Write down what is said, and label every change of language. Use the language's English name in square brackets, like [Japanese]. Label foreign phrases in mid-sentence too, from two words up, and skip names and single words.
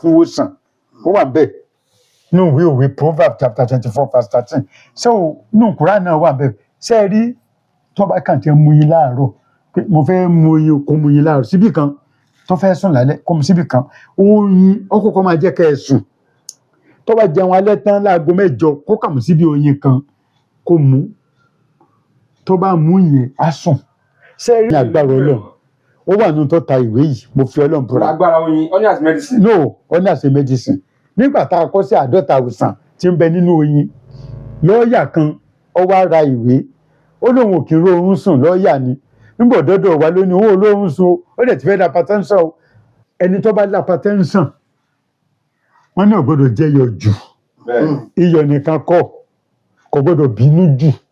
[Yoruba] fún ìwòsàn ó wà bẹ́ẹ̀ nínú ìwé òwe [English] Proverbs chapter 24 verse 13 [Yoruba] so nínú Kùránì náà wà bẹ́ẹ̀ ṣé ẹ rí tó bá kàn tí ń mu yín láàárọ̀ pé mo fẹ́ mu oyin kó mu yín láàárọ̀ síbì kan tó fẹ́ sùn lálẹ́ kó mu síbì kan oyin ó kọ́kọ́ máa jẹ́ kẹ́ ẹ sùn tó bá jẹun alẹ́ tán láago 8 kó kà mú síbi oyin kan kó mu tó bá mú yẹn á sùn ṣé ẹ rí agbára Ọlọ́run ó wà nínú tó ta ìwé yìí mo fi Ọlọ́run búra. agbára oyin [English] honey as medicine. no honey as medicine [Yoruba] nígbà tá a kọ́ sí 50 ìwòsàn tí ń bẹ nínú oyin lọ́ọ̀yà kan ó wá ra ìwé ó lóun ò kí ń rórun sùn lọ́ọ̀yà ni nígbà dọ́dọ̀ wa lónìí òun ò lórun sùn ó dẹ̀ ti fẹ́ da hypertension ẹni tó bá da hypertension wọ́n ní ò gbọ́dọ̀ jẹ iyọ̀ jù iyọ̀ nìkan kọ́ kò gbọ́dọ̀ bínú jù